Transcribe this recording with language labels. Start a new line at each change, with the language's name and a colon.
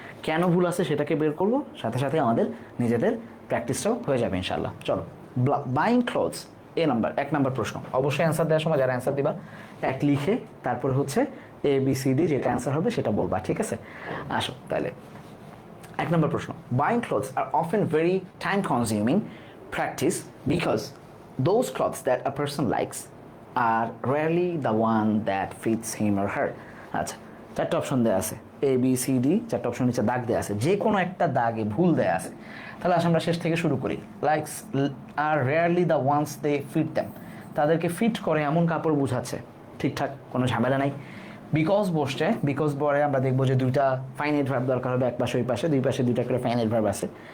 Bangla: কেন ভুল আছে সেটাকে বের করবো, সাথে সাথে আমাদের নিজেদের প্র্যাকটিসটাও হয়ে যাবে ইনশাল্লাহ। চলো, বাইং ক্লোথস, এক নাম্বার প্রশ্ন। অবশ্যই অ্যান্সার দেওয়ার সময় যারা অ্যান্সার দিবা এক লিখে তারপর ABCD যেটা অ্যান্সার হবে সেটা বলবা। ঠিক আছে, আসো তাহলে 1 number প্রশ্ন।
English: Buying clothes are often very time consuming practice because those clothes that a person likes are rarely the one that fits him or her.
Bangla: আচ্ছা, 4টা অপশন দেওয়া আছে, ABCD, 4টা অপশন নিচে দাগ দেওয়া আছে, যে কোনো একটা দাগে ভুল দেওয়া আছে। তাহলে আমরা শেষ থেকে শুরু করি। Likes আর rarely the once they fit them, তাদেরকে ফিট করে এমন কাপড় বুঝাচ্ছে। ঠিকঠাক, কোনো ঝামেলা নাই। বিকজ বসছে, বিকজ পরে আমরা দেখবো যে 2টা ফাইনাইট ভার্ব দরকার হবে, এক পাশে ওই পাশে, 2 পাশে 2টা করে ফাইনাইট ভার্ব আছে।